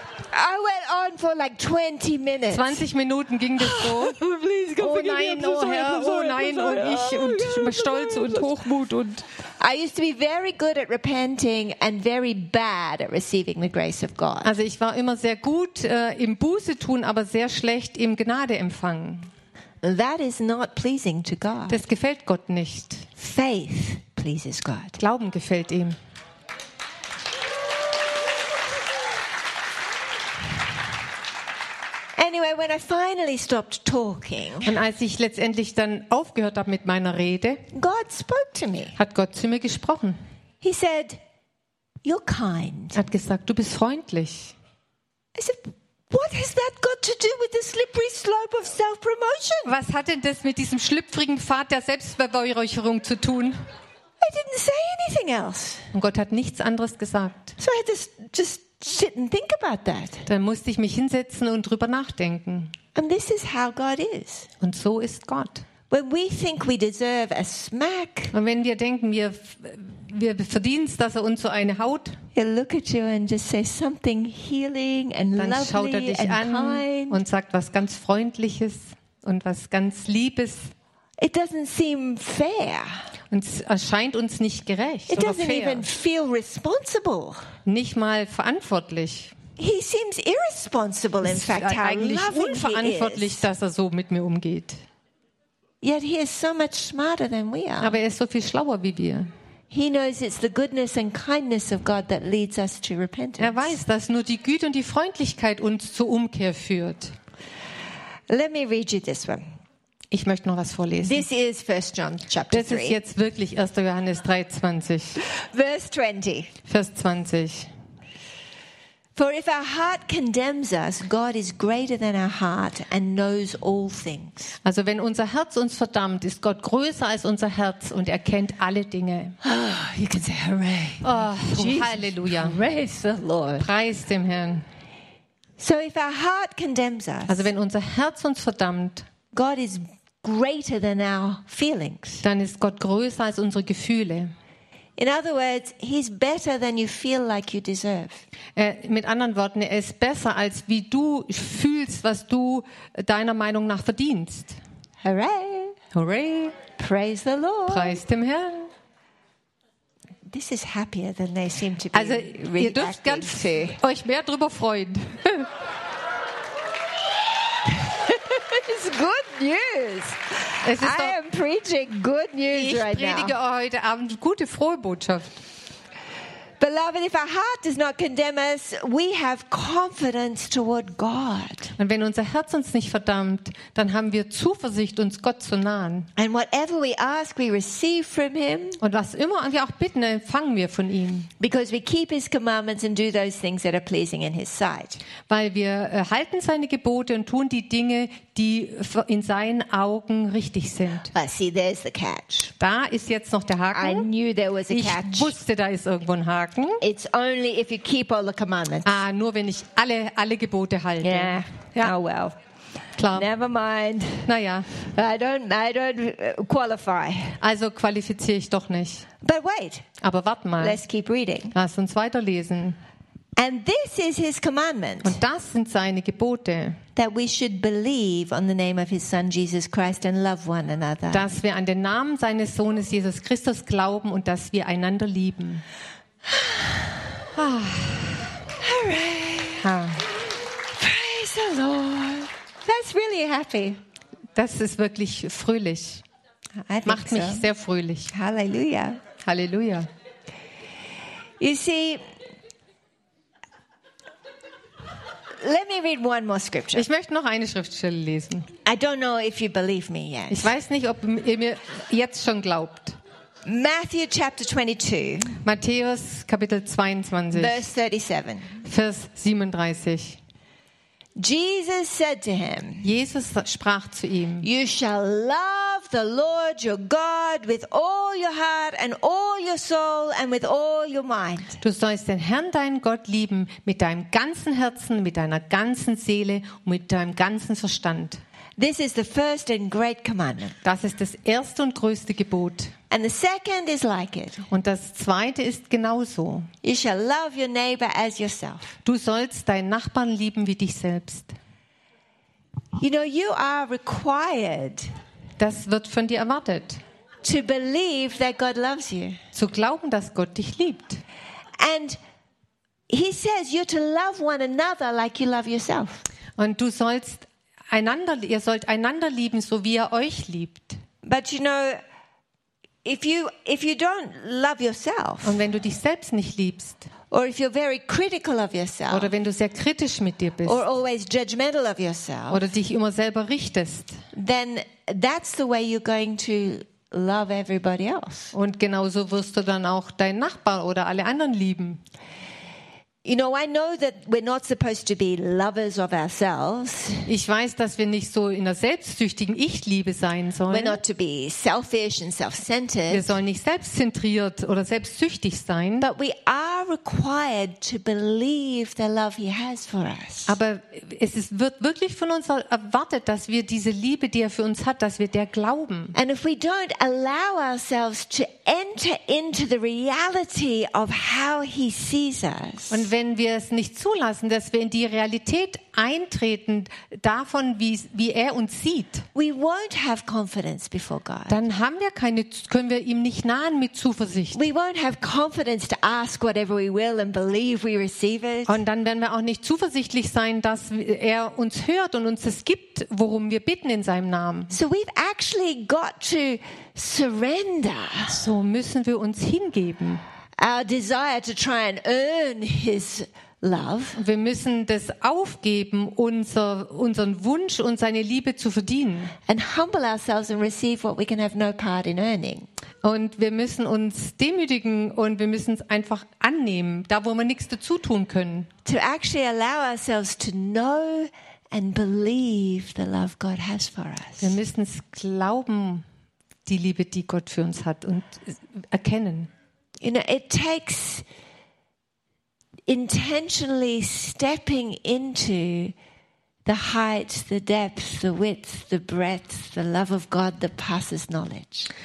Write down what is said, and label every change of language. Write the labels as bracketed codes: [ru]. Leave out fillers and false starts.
[en] I went on for like 20 minutes. [de] 20 Minuten ging das so. [en] Please, God, [de] oh nein, oh Herr, oh nein, und ich und Stolz und Hochmut und. [en] I used to be very good at repenting and very bad at receiving the grace of God. [de] Also ich war immer sehr gut im Buße tun, aber sehr schlecht im Gnade empfangen. [en] That is not pleasing to God. [de] Das gefällt Gott nicht. [en] Faith pleases God. [de] Glauben gefällt ihm. [en] Anyway, when I finally stopped talking, [de] und als ich letztendlich dann aufgehört habe mit meiner Rede, [en] God spoke to me. [de] Hat Gott zu mir gesprochen. [en] He said, "You're kind." [de] Hat gesagt, du bist freundlich. [en] I said, "What has that got to do with the slippery slope of self-promotion?" [de] Was hat denn das mit diesem schlüpfrigen Pfad der Selbstbeweihräucherung zu tun? [en] I didn't say anything else. [de] Und Gott hat nichts anderes gesagt. [en] So I had this just sit and think about that. [de] Dann musste ich mich hinsetzen und drüber nachdenken. [en] And this is how God is. [de] Und so ist Gott. [en] When we think we deserve a smack, [de] und wenn wir denken, wir verdienen es, dass er uns so eine haut, [en] he'll look at you and just say something healing and [de] dann [en] lovely [de] schaut er dich [en] and [de] an [en] kind. [de] Und sagt was ganz Freundliches und was ganz Liebes. [en] It doesn't seem fair. [de] Und es erscheint uns nicht gerecht. [en] It doesn't even feel responsible. [de] Nicht mal verantwortlich. [en] He seems irresponsible, in fact, how loving he is. [de] Eigentlich unverantwortlich, dass er so mit mir umgeht. [en] Yet he is so much smarter than we are. [de] Aber er ist so viel schlauer wie wir. [en] He knows it's the goodness and kindness of God that leads us to repentance. [de] Er weiß, dass nur die Güte und die Freundlichkeit uns zur Umkehr führt. [en] Let me read you this one. [de] Ich möchte noch was vorlesen. [en] This is 1 John chapter [de] 3. Das ist jetzt wirklich 1. Johannes 3, 20. [en] Verse 20. [de] Vers 20. [en] For if our heart condemns us, God is greater than our heart and knows all things. [de] Also wenn unser Herz uns verdammt, ist Gott größer als unser Herz und er kennt alle Dinge. [en] Oh, you can say hooray. [de] Oh, Jesus. Halleluja. [en] Praise the Lord. [de] Preis dem Herrn. [en] So if our heart condemns us, [de] also wenn unser Herz uns verdammt, [en] God is greater than our feelings. [de] Dann ist Gott größer als unsere Gefühle. [en] In other words, he's better than you feel like you deserve. [de] Mit anderen Worten, er ist besser als wie du fühlst, was du deiner Meinung nach verdienst. [en] Hooray! Hooray! Praise the Lord! [de] Preis dem Herrn! [en] This is happier than they seem to be. [de] Also, ihr dürft ganz euch mehr drüber freuen. [en] It's good news. [de] Es ist doch, [en] I am preaching good news right now. [de] Ich predige heute Abend gute frohe Botschaft. [en] Beloved, if our heart does not condemn us, we have confidence toward God. [de] Und wenn unser Herz uns nicht verdammt, dann haben wir Zuversicht, uns Gott zu nahen. [en] And whatever we ask, we receive from Him. [de] Und was immer wir auch bitten, empfangen wir von ihm. [en] Because we keep His commandments and do those things that are pleasing in His sight. [de] Weil wir halten seine Gebote und tun die Dinge, die in seinen Augen richtig sind. [en] But see, there's the catch. [de] Da ist jetzt noch der Haken. [en] I knew there was a catch. [de] Ich wusste, da ist irgendwo ein Haken. [en] It's only if you keep all the commandments. [de] Ah, nur wenn ich alle Gebote halte. [en] Yeah. [de] Ja. [en] Oh well. [de] Klar. [en] Never mind. [de] Naja. [en] I don't qualify. [de] Also qualifiziere ich doch nicht. [en] But wait. [de] Aber warte mal. [en] Let's keep reading. [de] Lass uns weiterlesen. [en] And this is his commandment. [de] Und das sind seine Gebote. [en] That we should believe on the name of his son Jesus Christ and love one another. [de] Dass wir an den Namen seines Sohnes Jesus Christus glauben und dass wir einander lieben. [en] Hooray. Praise the Lord. That's really happy. [de] Das ist wirklich fröhlich. Macht mich sehr fröhlich. Halleluja. Halleluja. [en] You see, let me read one more scripture. [de] Ich möchte noch eine Schriftstelle lesen. [en] I don't know if you believe me yet. [de] Ich weiß nicht, ob ihr mir jetzt schon glaubt. [en] Matthew chapter 22. [de] Matthäus Kapitel 22. [en] Verse 37. [de] Vers 37. [en] Jesus said to him. [de] Jesus sprach zu ihm. [en] You shall love the Lord your God with all your heart and all your soul and with all your mind. [de] Du sollst den Herrn deinen Gott lieben mit deinem ganzen Herzen, mit deiner ganzen Seele und mit deinem ganzen Verstand. [en] This is the first and great commandment. [de] Das ist das erste und größte Gebot. [en] And the second is like it. [de] Und das zweite ist genauso. [en] You shall love your neighbor as yourself. [de] Du sollst deinen Nachbarn lieben wie dich selbst. [en] You know, you are required. [de] Das wird von dir erwartet. [en] To believe that God loves you. [de] Zu glauben, dass Gott dich liebt. [en] And he says you're to love one another like you love yourself. [de] Und du sollst einander, ihr sollt einander lieben, so wie er euch liebt. [en] But you know, if you don't love yourself, [de] und wenn du dich selbst nicht liebst, [en] or if you're very critical of yourself, [de] oder wenn du sehr kritisch mit dir bist, [en] or always judgmental of yourself, [de] oder dich immer selber richtest, [en] then that's the way you're going to love everybody else. [de] Und genauso wirst du dann auch deinen Nachbarn oder alle anderen lieben. [en] You know, I know that we're not supposed to be lovers of ourselves. [de] Ich weiß, dass wir nicht so in der selbstsüchtigen Ich-Liebe sein sollen. [en] We're not to be selfish and self-centered. [de] Wir sollen nicht selbstzentriert oder selbstsüchtig sein. [en] But we are required to believe the love he has for us. [de] Aber es ist, wird wirklich von uns erwartet, dass wir diese Liebe, die er für uns hat, dass wir der glauben. [en] And if we don't allow ourselves to enter into the reality of how he sees us. [de] Und wenn wir es nicht zulassen, dass wir in die Realität eintreten, davon, wie er uns sieht, [en] we won't have confidence before God. [de] Dann haben wir keine, können wir ihm nicht nahen mit Zuversicht. [en] We won't have confidence to ask whatever we will and believe we receive it. [de] Und dann werden wir auch nicht zuversichtlich sein, dass er uns hört und uns es gibt, worum wir bitten in seinem Namen. [en] So we've actually got to surrender. [de] So müssen wir uns hingeben. [en] Our desire to try and earn his love. [de] Wir müssen das aufgeben, unseren Wunsch und seine Liebe zu verdienen. [en] And humble ourselves and receive what we can have no part in earning. [de] Und wir müssen uns demütigen und wir müssen es einfach annehmen, da wo wir nichts dazu tun können. [en] To actually allow ourselves to know and believe the love God has for us. [de] Wir müssen es glauben, die Liebe, die Gott für uns hat, und erkennen. [en] You know, it takes intentionally stepping into the height, the depth, the width, the breadth, the love of God that passes knowledge.